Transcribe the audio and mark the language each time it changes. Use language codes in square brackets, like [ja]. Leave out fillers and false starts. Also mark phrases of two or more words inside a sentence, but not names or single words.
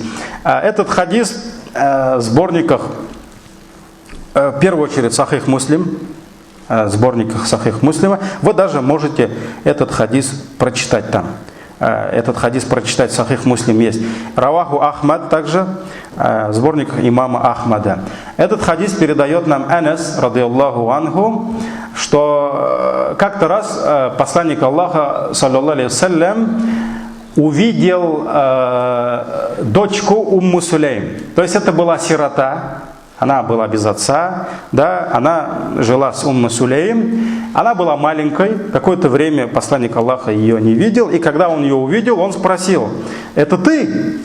[ru] Этот хадис в сборниках, в первую очередь, Сахих Муслим, сборниках Сахих Муслима, вы даже можете этот хадис прочитать там. Этот хадис прочитать в Сахих Муслим есть. Раваху Ахмад также, сборник имама Ахмада. Этот хадис передает нам Анас, [ar] رضي الله عنه, [ru] что как-то раз посланник Аллаха, [ar] صلى الله عليه وسلم, [ru] увидел дочку Умму Сулейм. То есть это была сирота. Она была без отца, да, она жила с Умму Сулейм, она была маленькой, какое-то время посланник Аллаха ее не видел, и когда он ее увидел, он спросил: это ты?